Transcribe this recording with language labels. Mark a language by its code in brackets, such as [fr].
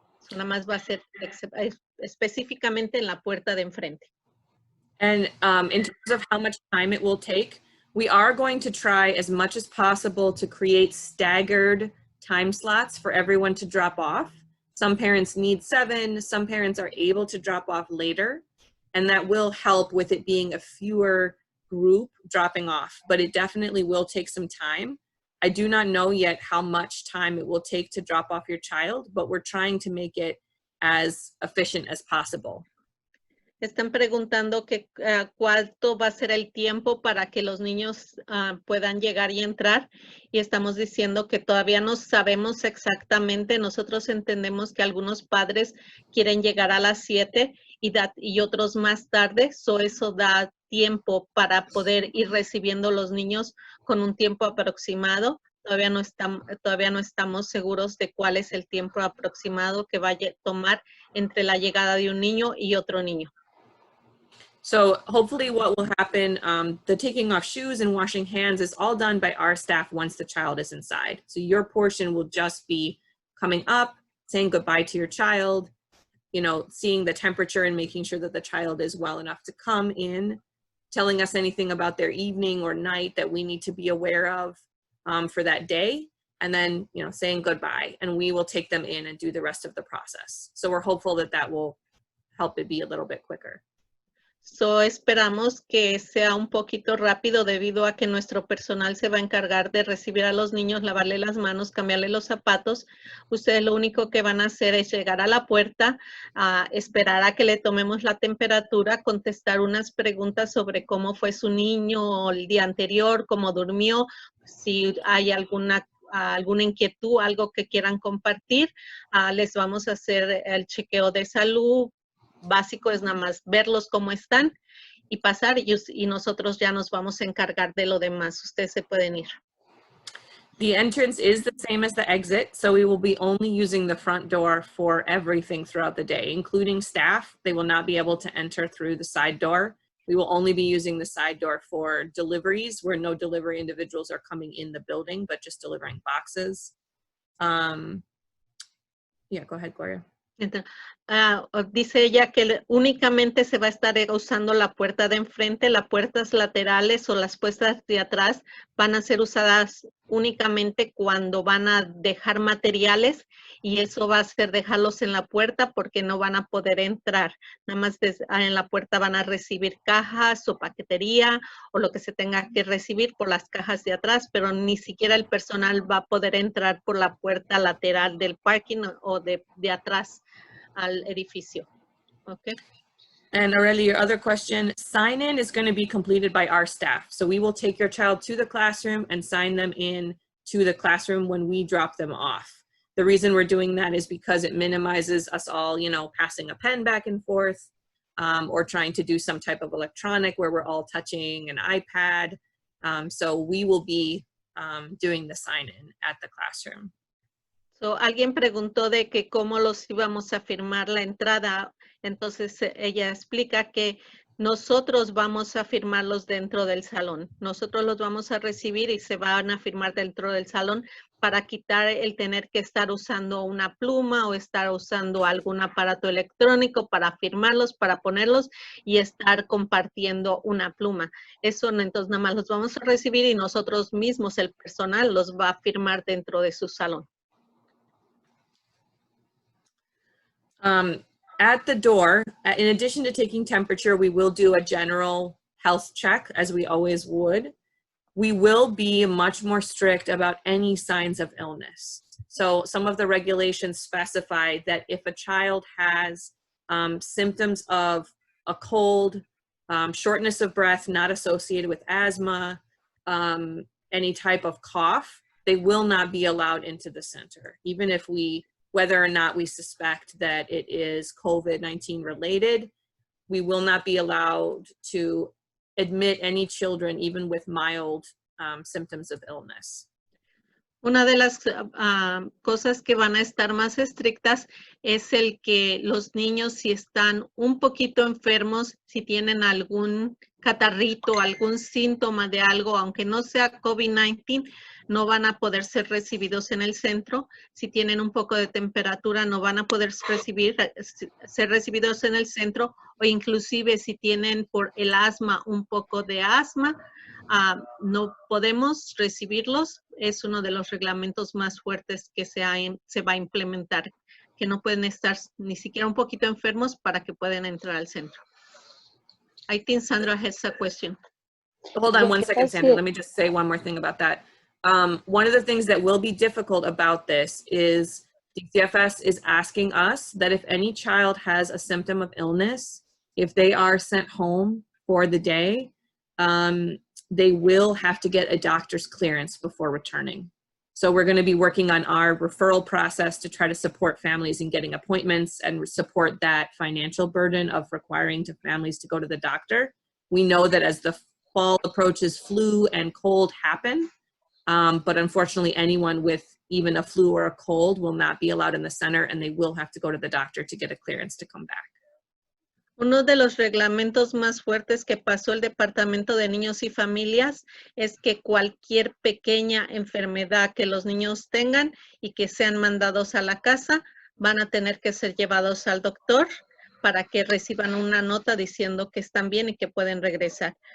[es] So, nada más va a ser específicamente en la puerta de enfrente. [en] And in terms of how much time it will take, we are going to try as much as possible to create staggered time slots for everyone to drop off. Some parents need 7, some parents are able to drop off later, and that will help with it being a fewer group dropping off, but it definitely will take some time. I do not know yet how much time it will take to drop off your child, but we're trying to make it as efficient as possible. [es] Están preguntando que cuánto va a ser el tiempo para que los niños puedan llegar y entrar y estamos diciendo que todavía no sabemos exactamente. Nosotros entendemos que algunos padres quieren llegar a las 7 y otros más tarde, eso da tiempo para poder ir recibiendo los niños con un tiempo aproximado. Todavía no estamos seguros de cuál es el tiempo aproximado que vaya a tomar entre la llegada de un niño y otro niño. [en] So hopefully what will happen, the taking off shoes and washing hands is all done by our staff once the child is inside. So your portion will just be coming up, saying goodbye to your child, you know, seeing the temperature and making sure that the child is well enough to come in, telling us anything about their evening or night that we need to be aware of for that day, and then, you know, saying goodbye, and we will take them in and do the rest of the process. So we're hopeful that that will help it be a little bit quicker. [es] So esperamos que sea un poquito rápido debido a que nuestro personal se va a encargar de recibir a los niños, lavarle las manos, cambiarle los zapatos. Ustedes lo único que van a hacer es llegar a la puerta, esperar a que le tomemos la temperatura, contestar unas preguntas sobre cómo fue su niño el día anterior, cómo durmió, si hay alguna inquietud, algo que quieran compartir. Les vamos a hacer el chequeo de salud. Básico es nada más verlos cómo están y pasar y nosotros ya nos vamos a encargar de lo demás. Ustedes se pueden ir. [en] The entrance is the same as the exit, so we will be only using the front door for everything throughout the day, including staff. They will not be able to enter through the side door. We will only be using the side door for deliveries where no delivery individuals are coming in the building, but just delivering boxes. Yeah, go ahead, Gloria. [es] Dice ella que únicamente se va a estar usando la puerta de enfrente, las puertas laterales o las puertas de atrás van a ser usadas únicamente cuando van a dejar materiales, y eso va a ser dejarlos en la puerta porque no van a poder entrar. Nada más en la puerta van a recibir cajas o paquetería o lo que se tenga que recibir por las cajas de atrás, pero ni siquiera el personal va a poder entrar por la puerta lateral del parking o de atrás al edificio. [en] Okay. And Aurelia, your other question, sign-in is going to be completed by our staff. So we will take your child to the classroom and sign them in to the classroom when we drop them off. The reason we're doing that is because it minimizes us all, you know, passing a pen back and forth, or trying to do some type of electronic where we're all touching an iPad. So we will be doing the sign-in at the classroom. [es] So, alguien preguntó de que cómo los íbamos a firmar la entrada. Entonces ella explica que nosotros vamos a firmarlos dentro del salón. Nosotros los vamos a recibir y se van a firmar dentro del salón para quitar el tener que estar usando una pluma o estar usando algún aparato electrónico para firmarlos, para ponerlos y estar compartiendo una pluma. Eso entonces nada más los vamos a recibir y nosotros mismos, el personal, los va a firmar dentro de su salón. [en] At the door, in addition to taking temperature, we will do a general health check, as we always would. We will be much more strict about any signs of illness. So some of the regulations specify that if a child has symptoms of a cold, shortness of breath not associated with asthma, any type of cough, they will not be allowed into the center, even if whether or not we suspect that it is COVID-19 related. We will not be allowed to admit any children, even with mild symptoms of illness. [es] Una de las cosas que van a estar más estrictas es el que los niños, si están un poquito enfermos, si tienen algún catarrito, algún síntoma de algo, aunque no sea COVID-19, no van a poder ser recibidos en el centro. Si tienen un poco de temperatura, no van a poder ser recibidos en el centro, o inclusive si tienen por el asma un poco de asma, no podemos recibirlos. Es uno de los reglamentos más fuertes que se va a implementar, que no pueden estar ni siquiera un poquito enfermos para que puedan entrar al centro. [en] I think Sandra has a question. Hold on one second, Sandra. Let me just say one more thing about that. One of the things that will be difficult about this is DCFS is asking us that if any child has a symptom of illness, if they are sent home for the day, they will have to get a doctor's clearance before returning. So we're going to be working on our referral process to try to support families in getting appointments and support that financial burden of requiring families to go to the doctor. We know that as the fall approaches, flu and cold happen, but unfortunately anyone with even a flu or a cold will not be allowed in the center, and they will have to go to the doctor to get a clearance to come back. [es] Uno de los reglamentos más fuertes que pasó el Departamento de Niños y Familias es que cualquier pequeña enfermedad que los niños tengan y que sean mandados a la casa, van a tener que ser llevados al doctor para que reciban una nota diciendo que están bien y que pueden regresar.